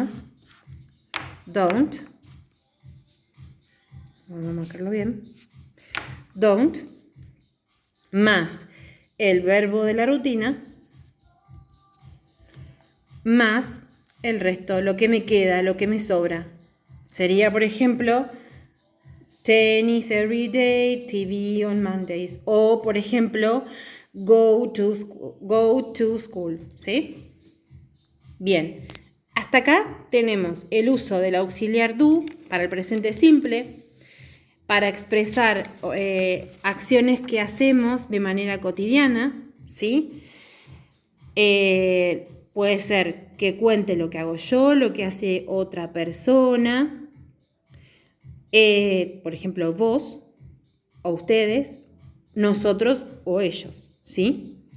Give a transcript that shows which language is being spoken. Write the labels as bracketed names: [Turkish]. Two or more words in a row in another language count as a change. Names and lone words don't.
[Spanish] Don't. Vamos a marcarlo bien. Don't, más el verbo de la rutina, más el resto, lo que me queda, lo que me sobra. Sería, por ejemplo, [English] tennis every day, TV on Mondays. [Spanish] O, por ejemplo, [English] go to school, [Spanish] ¿sí? Bien, hasta acá tenemos el uso del auxiliar do para el presente simple, para expresar acciones que hacemos de manera cotidiana, ¿sí? Puede ser que cuente lo que hago yo, lo que hace otra persona, por ejemplo, vos o ustedes, nosotros o ellos, ¿sí?